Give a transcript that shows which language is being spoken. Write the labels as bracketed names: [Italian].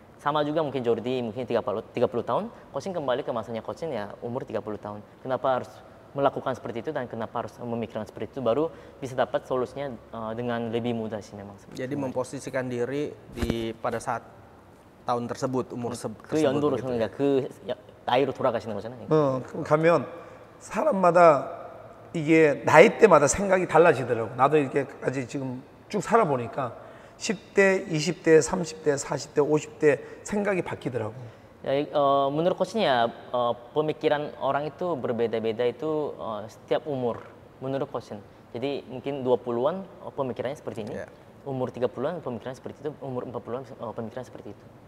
[Indonesian] Sama juga mungkin Jordi mungkin 30 tahun, Coach kembali ke masanya Coach ya umur 30 tahun. Kenapa harus melakukan seperti itu dan kenapa harus memikirkan seperti itu baru bisa dapat solusinya dengan lebih mudah sih memang. Jadi memposisikan diri pada saat tahun tersebut, umur tersebut. [Korean] 그 연도로 그러니까 그 나이로 돌아가시는 거잖아요. 가면 사람마다 이게 나이대마다 생각이 달라지더라고. 나도 이렇게까지 지금 쭉 살아보니까 10대, 20대, 30대, 40대, 50대 생각이 바뀌더라고. [Indonesian] Menurut coachnya pemikiran orang itu berbeda-beda itu setiap umur menurut coach. Jadi mungkin 20-an pemikirannya seperti ini. Umur 30-an pemikirannya seperti itu, umur 40-an pemikirannya seperti itu.